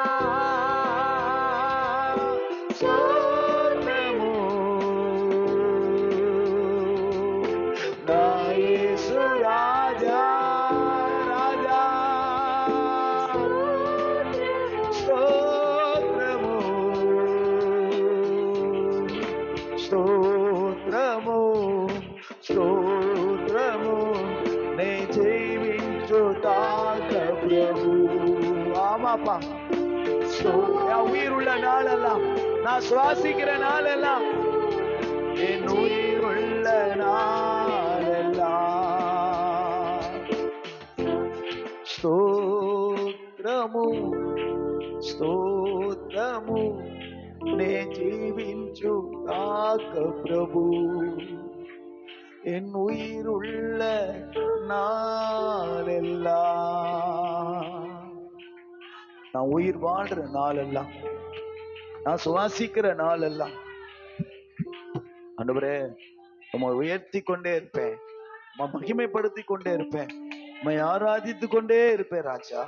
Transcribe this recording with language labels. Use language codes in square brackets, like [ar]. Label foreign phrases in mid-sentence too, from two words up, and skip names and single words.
[ta] ஸ்தோத்திரமோ, நான் இயேசு ராஜா ராஜா ஸ்தோத்திரமோ, ஸ்தோத்திரமோ ஸ்தோத்திரமோ [te] నే జీవించుతాక ప్రభు. [ta] ஆமாப்பா, என் உயிருள்ள நாளெல்லாம், நான் சுவாசிக்கிற நாளெல்லாம், என் உயிருள்ள நாளெல்லாம் [te] స్తోత్రము స్తోత్రము నే జీవించుతాక ప్రభు. [ta] என் உயிருள்ள நாளெல்லாம், நான் உயிர் வாழ்ற நாளெல்லாம், நான் சுவாசிக்கிற நாளெல்லாம் ஆண்டவரே உம்மை உயர்த்தி கொண்டே இருப்பேன், மகிமைப்படுத்தி கொண்டே இருப்பேன், உம்மை ஆராதித்து கொண்டே இருப்பேன் ராஜா.